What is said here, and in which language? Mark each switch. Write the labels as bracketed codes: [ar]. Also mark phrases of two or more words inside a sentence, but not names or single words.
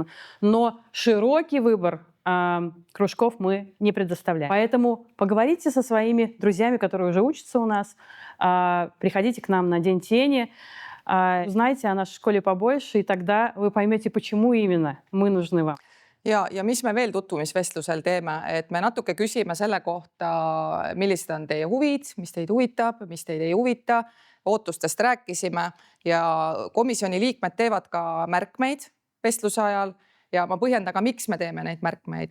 [ru] Но широкий выбор кружков мы не предоставляем. Поэтому поговорите со своими друзьями, которые уже учатся у нас, приходите к нам на День тени, узнайте о нашей школе побольше, и тогда вы поймете, почему именно мы нужны вам. [et] Ja mis me veel tutvumisvestlusel teeme, et me natuke küsime selle kohta, millised on teie huvid, mis teid huvitab, mis teid ei huvita. Ootustest rääkisime ja komisjoni liikmed teevad ka märkmeid vestluse ajal ja ma põhjendan ka, miks me teeme neid märkmeid.